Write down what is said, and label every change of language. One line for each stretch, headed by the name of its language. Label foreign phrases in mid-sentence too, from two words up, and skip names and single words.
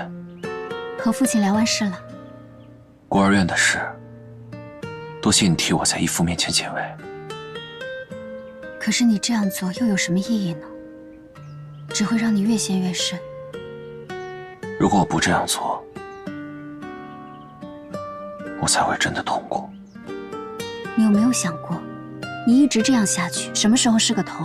Chinese: 和父親聊完事了。孤兒院的事，多謝你替我在義父面前解圍。可是你這樣做又有什麼意義呢？只會讓你越陷越深。如果我不這樣做，我才會真的痛苦。你有沒有想過，你一直這樣下去，什麼時候是個頭？